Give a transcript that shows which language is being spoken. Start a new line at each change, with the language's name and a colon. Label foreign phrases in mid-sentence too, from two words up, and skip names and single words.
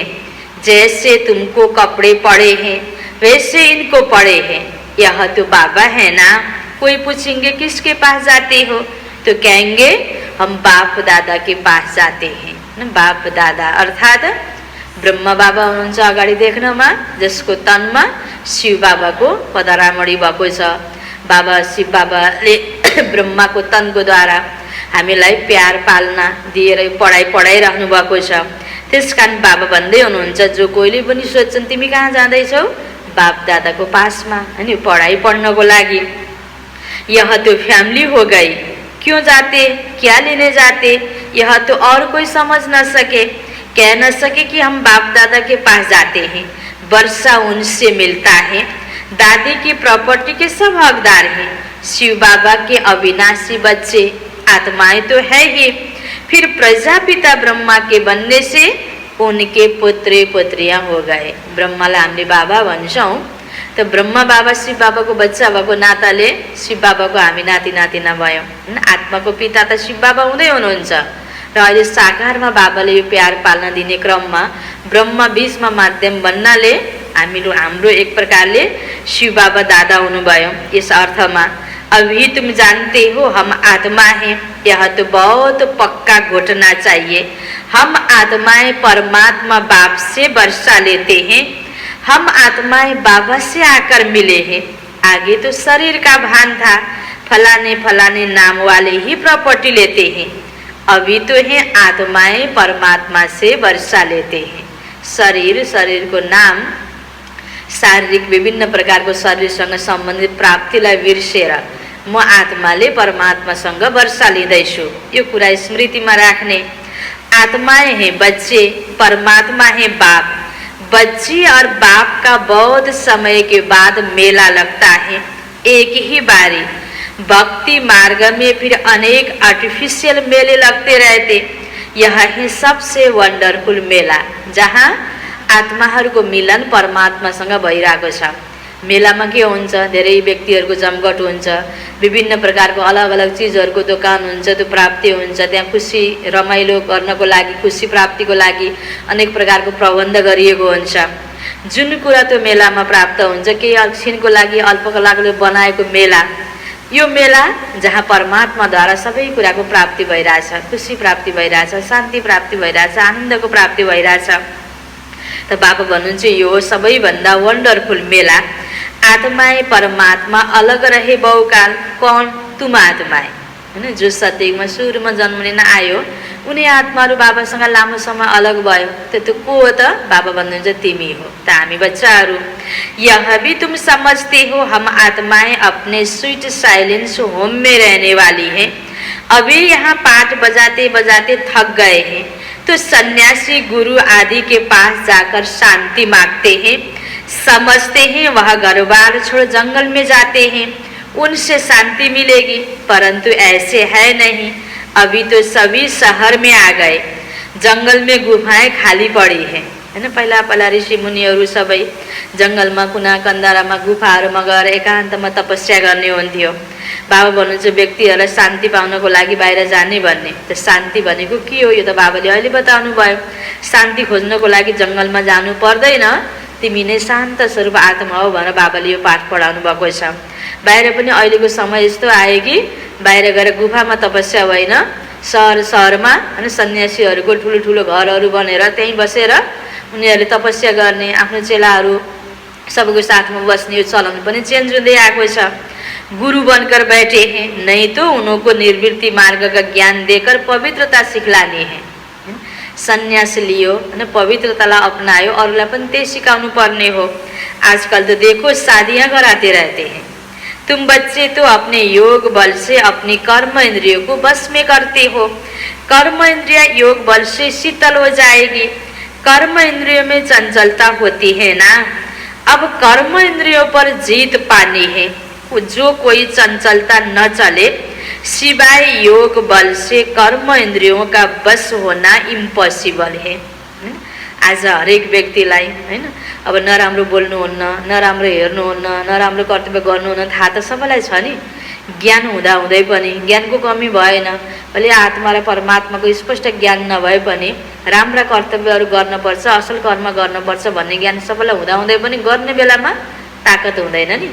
Hindi: जैसे तुमको कपड़े पड़े हैं वैसे इनको पड़े हैं। यह तो बाबा है ना। कोई पूछेंगे किसके पास जाते हो, तो कहेंगे हम बाप दादा के पास जाते हैं।
Nepali: न बाप दादा अर्थात ब्रह्म बाबा हुनुहुन्छ अगाडि देख्नमा, जसको तनमा शिव बाबाको पदरामणी भएको छ। बाबा शिव बाबाले ब्रह्माको तनको द्वारा हामीलाई प्यार पालना दिएर पढाइरहनु भएको छ। त्यसकारण बाबा भन्दै हुनुहुन्छ जो कोहीले पनि सोध्छन् तिमी कहाँ जाँदैछौ, बाप दादाको पासमा हैन, पढाइ पढ्नको लागि।
Hindi: यह तो फैमिली हो गई, क्यों जाते, क्या लेने जाते? यह तो और कोई समझ न सके, कह न सके कि हम बाप दादा के पास जाते हैं। वर्षा उनसे मिलता है। दादी की प्रॉपर्टी के सब हकदार हैं। शिव बाबा के अविनाशी बच्चे आत्माएं तो है ही। फिर प्रजापिता ब्रह्मा के बनने से उनके पुत्री पुत्रियां हो गए।
Nepali: ब्रह्मालाई हामीले बाबा भन्छौँ, तो ब्रह्मा बाबा शिव बाबा को बच्चा भएको नाताले शिव बाबा को हामी नाति नातिना भयौँ। आत्मा को पिता त शिव बाबा हुँदै हुनुहुन्छ र अहिले साकारमा बाबाले यो प्यार पाल्न दिने क्रममा ब्रह्मा बीचमा माध्यम बन्नाले हाम्रो एक प्रकारले शिव बाबा दादा हुनुभयो।
Hindi: इस अर्थमा अभी तुम जानते हो हम आत्मा हैं, यह तो बहुत पक्का घोटना चाहिए। हम आत्माएं परमात्मा बाप से वर्षा लेते हैं। हम आत्माएं बाबा से आकर मिले हैं। आगे तो शरीर का भान था, फलाने फलाने नाम वाले ही प्रॉपर्टी लेते हैं। अभी तो है आत्माएं परमात्मा से वर्षा लेते हैं।
Nepali: शरीर को नाम शारीरिक विभिन्न प्रकारको शरीरसँग सम्बन्धित प्राप्तिलाई बिर्सेर म आत्माले परमात्मासँग वर्षा लिँदैछु, यो कुरा स्मृतिमा राख्ने।
Hindi: आत्माएं हैं बच्चे, परमात्मा है बाप। बच्चे और बाप का बहुत समय के बाद मेला लगता है, एक ही बारी। भक्ति मार्ग में फिर अनेक आर्टिफिशियल मेले लगते रहते। यह है सबसे वंडरफुल मेला,
Nepali: जहाँ आत्माहरूको मिलन परमात्मासँग भइरहेको छ। मेलामा के हुन्छ, धेरै व्यक्तिहरूको जमघट हुन्छ, विभिन्न प्रकारको अलग अलग चिजहरूको दोकान हुन्छ, त्यो प्राप्ति हुन्छ। त्यहाँ खुसी रमाइलो गर्नको लागि, खुसी प्राप्तिको लागि अनेक प्रकारको प्रबन्ध गरिएको हुन्छ। जुन कुरा त्यो मेलामा प्राप्त हुन्छ, केही एकछिनको लागि अल्पको लागि बनाएको मेला, यो मेला जहाँ परमात्माद्वारा सबै कुराको प्राप्ति भइरहेछ, खुसी प्राप्ति भइरहेछ, शान्ति प्राप्ति भइरहेछ, आनन्दको प्राप्ति भइरहेछ। त बाबा भन्नुहुन्छ यो सबैभन्दा वन्डरफुल मेला।
Hindi: आत्माए परमात्मा अलग रहे बहुकाल, कौन? तुम आत्माए
Nepali: हैन, जो सत्ययुगमा सुरुमा जन्मलिन आयो उनी आत्माहरू बाबासँग लामो समय अलग भयो। त्यो को हो त? बाबा भन्नुहुन्छ तिमी हो, त हामी बच्चाहरू।
Hindi: यह भी तुम समझते हो हम आत्माएं अपने स्वीट साइलेंस होम में रहने वाली हैं। अभी यहाँ पाठ बजाते बजाते थक गए हैं तो सन्यासी गुरु आदि के पास जाकर शांति मांगते हैं। समझते हैं वह घर बार छोड़ जंगल में जाते हैं, उनसे शांति मिलेगी, परंतु ऐसे है नहीं। अभी तो सभी शहर में आ गए, जंगल में गुफाएं खाली पड़ी है हैन।
Nepali: पहिला पहिला ऋषि मुनिहरू सबै जंगलमा कुना कन्दारामा गुफाहरूमा गएर एकान्तमा तपस्या गर्ने हुन्थ्यो। बाबा भन्नुहुन्छ व्यक्तिहरूलाई शान्ति पाउनको लागि बाहिर जाने भन्ने। त शान्ति भनेको के हो? यो त बाबाले अहिले बताउनु भयो। शान्ति खोज्नको लागि जंगलमा जानु पर्दैन, तिमी नै शान्त स्वरूप आत्मा हो भनेर बाबाले यो पाठ पढाउनु भएको छ। बाहिर पनि अहिलेको समय यस्तो आयो कि बाहिर गएर गुफामा तपस्या होइन, सहरमा हैन सन्यासीहरूको ठुलो ठुलो घरहरू बनेर त्यहीँ बसेर उनीहरूले तपस्या गर्ने, आफ्नो चेलाहरू सबको साथमा बस्ने यो चलन पनि चेन्ज हुँदै आएको छ।
Hindi: गुरु बनकर बैठे हैं, नहीं तो उनको निर्वृत्ति मार्ग का ज्ञान देकर पवित्रता सिखलानी है।
Nepali: सन्यास लियो हैन, पवित्रतालाई अपनायो, अरूलाई पनि त्यही सिकाउनु पर्ने हो।
Hindi: आजकल तो देखो शादियां कराते रहते हैं। तुम बच्चे तो अपने योग बल से अपनी कर्म इंद्रियों को बस में करते हो। कर्म इंद्रिया योग बल से शीतल हो जाएगी। कर्म इंद्रियों में चंचलता होती है ना, अब कर्म इंद्रियों पर जीत पानी है। जो कोई चंचलता न चले सिवाय योग बल से कर्म इंद्रियों का बस होना इम्पोसिबल है।
Nepali: आज हरेक व्यक्तिलाई हैन अब नराम्रो बोल्नुहुन्न, नराम्रो हेर्नुहुन्न, नराम्रो कर्तव्य गर्नुहुन्न, थाहा त सबैलाई छ नि। ज्ञान हुँदा हुँदै पनि ज्ञानको कमी भएन, अहिले आत्मा र परमात्माको स्पष्ट ज्ञान नभए पनि राम्रा कर्तव्यहरू गर्नुपर्छ, असल कर्म गर्नुपर्छ भन्ने ज्ञान सबैलाई हुँदा हुँदै पनि गर्ने बेलामा ताकत हुँदैन नि।